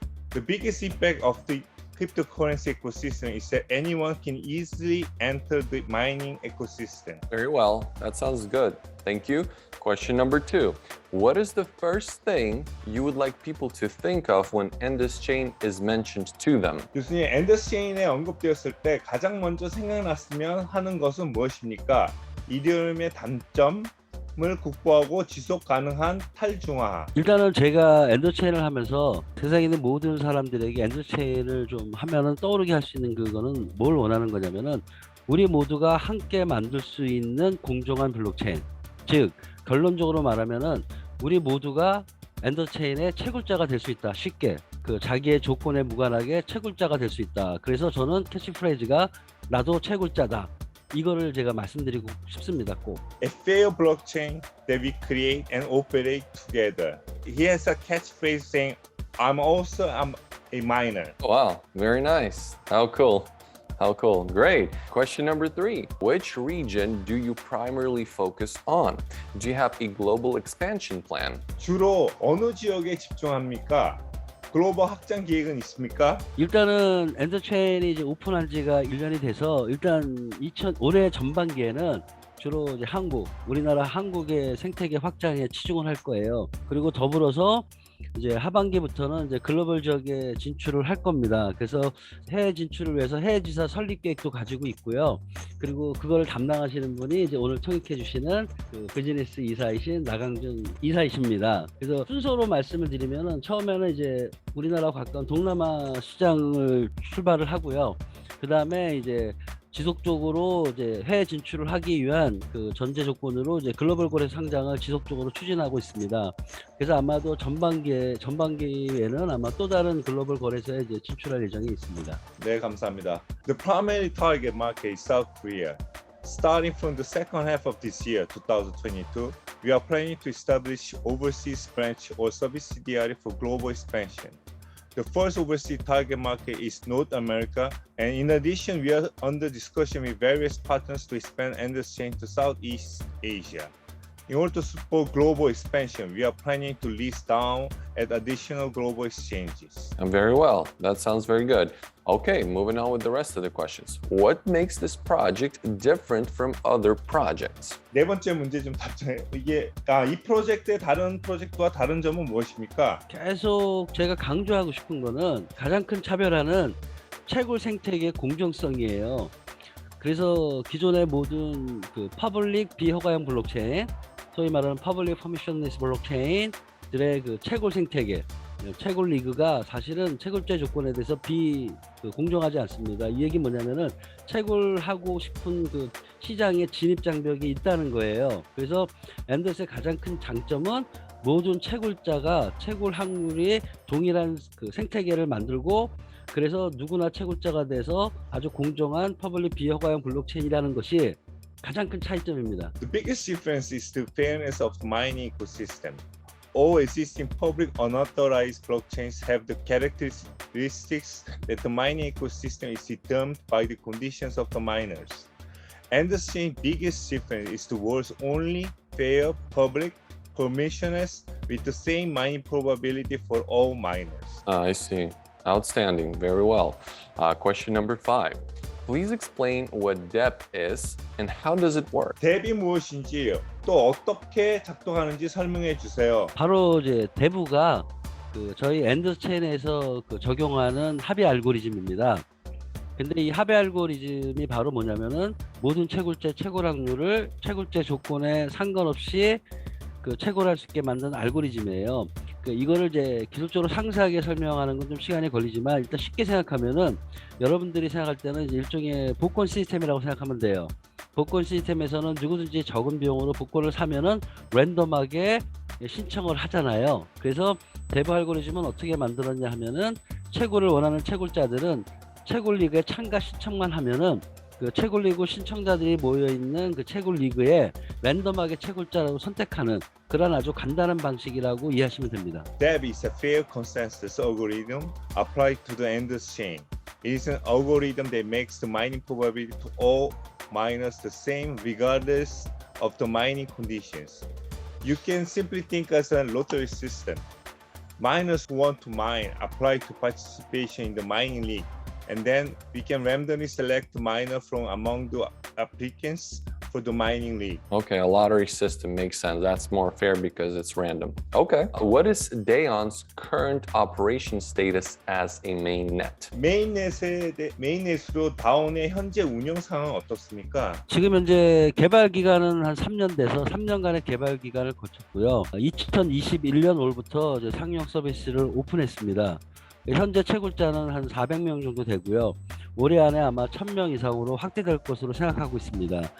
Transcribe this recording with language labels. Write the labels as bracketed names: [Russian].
[English] The biggest impact of the cryptocurrency ecosystem is that anyone can easily enter the mining ecosystem. Very well, that sounds good. Thank you. Question number 2. What is the first thing you would like people to think of when Endless Chain is mentioned to them? [Korean] 교수님, 엔더스 체인에 언급되었을 때 가장 먼저 생각났으면 하는 것은 무엇입니까? 이더리움의 단점을 극복하고 지속 가능한 탈중앙화. 일단은 제가 엔더스 체인을 하면서 세상에 있는 모든 사람들에게 엔더스 체인을 좀 하면은 떠오르게 할 수 있는 그거는 뭘 원하는 거냐면은 우리 모두가 함께 만들 수 있는 공정한 블록체인. 즉 결론적으로 말하면은 우리 모두가 엔더스 체인의 채굴자가 될 수 있다. 쉽게 자기의 조건에 무관하게 채굴자가 될 수 있다. 그래서 저는 캐치프레이즈가 나도 채굴자다. 이거를 제가 말씀드리고 싶습니다. 꼭. [English] A fair blockchain that we create and operate together. He has a catchphrase saying, I'm a miner. Wow, very nice. How cool. Great. Question number 3. Which region do you primarily focus on? Do you have a global expansion plan? [Korean] 주로 어느 지역에 집중합니까? 글로벌 확장 계획은 있습니까? 일단은 엔더스 체인이 이제 오픈한 지가 1년이 돼서 일단 올해 전반기에는 주로 이제 우리나라 한국의 생태계 확장에 치중을 할 거예요. 그리고 더불어서 이제 하반기부터는 이제 글로벌 지역에 진출을 할 겁니다. 그래서 해외 진출을 위해서 해외 지사 설립 계획도 가지고 있고요. 그리고 그걸 담당하시는 분이 이제 오늘 통역해 주시는 비즈니스 이사이신 나강준 이사이십니다. 그래서 순서로 말씀을 드리면은 처음에는 이제 우리나라 가까운 동남아 시장을 출발을 하고요. 그 다음에 이제 지속적으로 이제 해외 진출을 하기 위한 그 전제 조건으로 이제 글로벌 거래 상장을 지속적으로 추진하고 있습니다. 그래서 아마도 전반기에는 아마 또 다른 글로벌 거래소에 이제 진출할 예정이 있습니다. 네, 감사합니다. [English] The primary target market is South Korea. Starting from the second half of this year, 2022, we are planning to establish overseas branch or subsidiary for global expansion. The first overseas target market is North America, and in addition, we are under discussion with various partners to expand Endless Chain to Southeast Asia. In order to support global expansion, we are planning to list down at additional global exchanges. And very well. That sounds very good. Okay, moving on with the rest of the questions. What makes this project different from other projects? [Korean] 네 번째 문제 좀 답장해. 이 프로젝트의 다른 프로젝트와 다른 점은 무엇입니까? 계속 제가 강조하고 싶은 거는 가장 큰 차별화는 채굴 생태계 공정성이에요. 그래서 기존의 모든 그 퍼블릭 비허가형 블록체인, 소위 말하는 퍼블릭 퍼미션리스 블록체인들의 그 채굴 생태계, 채굴 리그가 사실은 채굴제 조건에 대해서 공정하지 않습니다. 이 얘기 뭐냐면은 채굴하고 싶은 그 시장에 진입 장벽이 있다는 거예요. 그래서 엔더스의 가장 큰 장점은 모든 채굴자가 채굴 확률이 동일한 그 생태계를 만들고, 그래서 누구나 채굴자가 돼서 아주 공정한 퍼블릭 비허가형 블록체인이라는 것이 가장 큰 차이점입니다. [English] The biggest difference is the fairness of the mining ecosystem. All existing public unauthorized blockchains have the characteristics that the mining ecosystem is determined by the conditions of the miners. And the same biggest difference is the world's only fair, public, permissionless, with the same mining probability for all miners. I see. Outstanding. Very well. Question number 5. Please explain what DEP is and how does it work? [Korean] 뎁이 무엇인지 또 어떻게 작동하는지 설명해 주세요. 바로 이제 대부가 그 저희 엔더스 체인에서 그 적용하는 합의 알고리즘입니다. 근데 이 합의 알고리즘이 바로 뭐냐면은 모든 채굴제 채굴 확률을 채굴제 조건에 상관없이 그 채굴할 수 있게 만든 알고리즘이에요. 이거를 이제 기술적으로 상세하게 설명하는 건 좀 시간이 걸리지만, 일단 쉽게 생각하면은 여러분들이 생각할 때는 이제 일종의 복권 시스템이라고 생각하면 돼요. 복권 시스템에서는 누구든지 적은 비용으로 복권을 사면은 랜덤하게 신청을 하잖아요. 그래서 대부 알고리즘은 어떻게 만들었냐 하면은 채굴을 원하는 채굴자들은 채굴 리그에 참가 신청만 하면은 그 채굴 리그 신청자들이 모여 있는 그 채굴 리그에 랜덤하게 채굴자라고 선택하는 그런 아주 간단한 방식이라고 이해하시면 됩니다. [English] DEP is a fair consensus algorithm applied to the Endless chain. It is an algorithm that makes the mining probability to all miners the same regardless of the mining conditions. You can simply think as a lottery system. Miners who want to mine apply to participation in the mining league, and then we can randomly select the miner from among the applicants for the mining league. Okay, a lottery system makes sense. That's more fair because it's random. Okay. What is Daon's current operation status as a mainnet? [Korean] 메인넷으로 다운의 현재 운영 상황은 어떻습니까? 지금 현재 개발 기간은 한 3년 돼서 3년간의 개발 기간을 거쳤고요. 2021년 올부터 이제 상용 서비스를 오픈했습니다. 현재 채굴자는 한 400명 정도 되고요. 올해 안에 아마 1000명 이상으로 확대될 것으로 생각하고 있습니다.